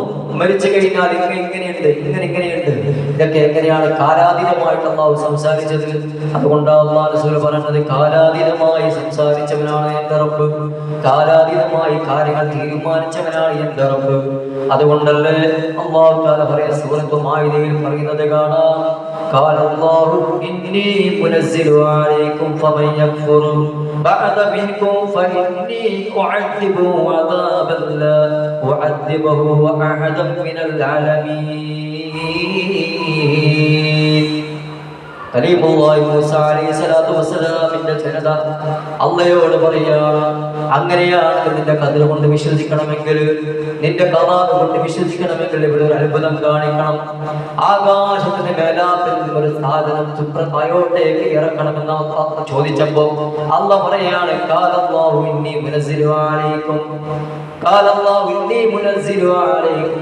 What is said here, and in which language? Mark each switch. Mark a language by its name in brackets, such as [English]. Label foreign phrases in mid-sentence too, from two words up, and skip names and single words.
[Malayalam] മരിച്ചു കഴിഞ്ഞാൽ ഇങ്ങനെയുണ്ട്, ഇങ്ങനെയുണ്ട്. ഇതൊക്കെ എങ്ങനെയാണ് കാലാതീതമായിട്ട് അള്ളാഹു സംസാരിച്ചത്. അതുകൊണ്ടാണ് അള്ളാഹു റസൂൽ പറഞ്ഞത് കാലാതീതമായി സംസാരിച്ചവനാണ് എന്റെ റബ്ബ്, കാലാതീതമായി കാര്യങ്ങൾ തീരുമാനിച്ചവനാണ് എന്റെ റബ്ബ്. അതുകൊണ്ടല്ലേ അള്ളാഹു തആല പറയുന്ന സൂറത്തുൽ മാഇദയിൽ പറയുന്നത് കാണാം, [Arabic] قال الله إني منزل عليكم فمن يكفر بعد منكم فإني أعذبه عذابا لا أعذبه أحدا من العالمين. [Malayalam] കലീമുല്ലാഹി മൂസ അലൈഹി സ്വലാത്തു വസ്സലാമിന്റെ ജനത അള്ളയോട് പറയാണ്, അങ്ങനെയാണെങ്കിൽ നിന്റെ ഖദർ കൊണ്ട് വിശ്വസിക്കണമെങ്കിൽ, നിന്റെ ഖദാ കൊണ്ട് വിശ്വസിക്കണമെങ്കിൽ ഇവിടെ ഒരു അത്ഭുതം കാണിക്കണം. ആകാശത്തിന്റെ മേലാപ്പിൽ ഒരു സാധനം താഴോട്ടേക്ക് ഇറക്കണമെന്ന് അള്ളാഹ് ചോദിച്ചപ്പോ അള്ളാഹ് പറയാണ്, [Arabic] قال الله إني منزل عليكم, قال الله إني منزل عليكم.